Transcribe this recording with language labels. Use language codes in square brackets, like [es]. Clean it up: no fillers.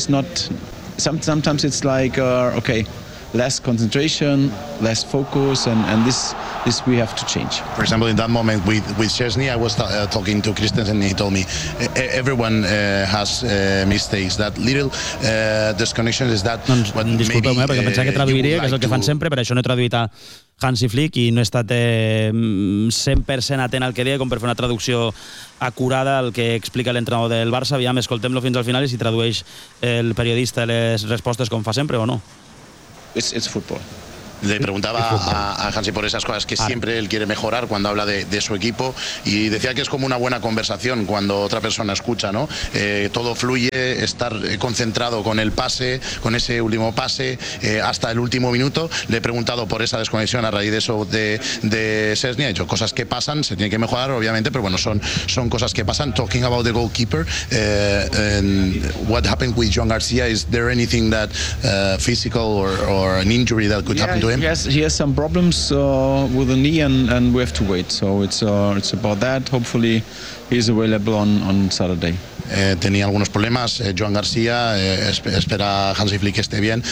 [en] Is not sometimes it's like okay, less concentration, less focus, and this we have to change. For example, in that moment with Szczesny, I was talking to Christensen, and he told me everyone has mistakes. That little disconnection is that. [ca] Disculpeu-me, perquè pensava que traduiria, que és el que fan sempre, però això no he traduït a Hansi Flick i no he estat 100% atent al que deia, com per fer una traducció acurada al que explica l'entrenador del Barça. Aviam, escoltem-lo fins al final i si tradueix el periodista les respostes com fa sempre o no. [en] It's football. [es] Le preguntaba a Hansi por esas cosas que siempre él quiere mejorar cuando habla de su equipo y decía que es como una buena conversación cuando otra persona escucha, ¿no? Todo fluye, estar concentrado con el pase, con ese último pase, hasta el último minuto. Le he preguntado por esa desconexión a raíz de eso de Szczesny. Ha dicho cosas que pasan, se tiene que mejorar, obviamente, pero bueno, son cosas que pasan. [en] Talking about the goalkeeper, and what happened with John Garcia, is there anything that physical or an injury that could happen to him? Yes, he has some problems with the knee and we have to wait. So it's about that. Hopefully he's available on Saturday. [es] Tenía algunos problemas, Joan García, espera Hansi Flick esté bien.